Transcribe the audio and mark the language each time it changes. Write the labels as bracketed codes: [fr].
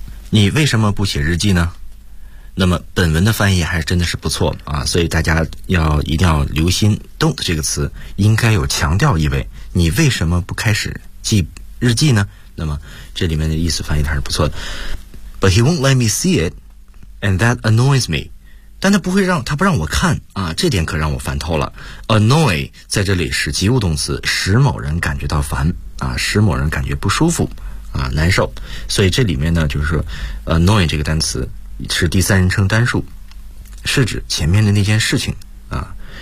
[zh] 你为什么不写日记呢？那么本文的翻译还真的是不错啊，所以大家要一定要留心 don't 这个词应该有强调意味。你为什么不开始记日记呢？那么这里面的意思翻译还是不错的。 [en] But he won't let me see it, and that annoys me. [zh] 但他不让我看啊，这点可让我烦透了。Annoy 在这里是及物动词，使某人感觉到烦啊，使某人感觉不舒服啊，难受。所以这里面呢，就是说 annoy 这个单词。是第三人称单数，是指前面的那件事情啊。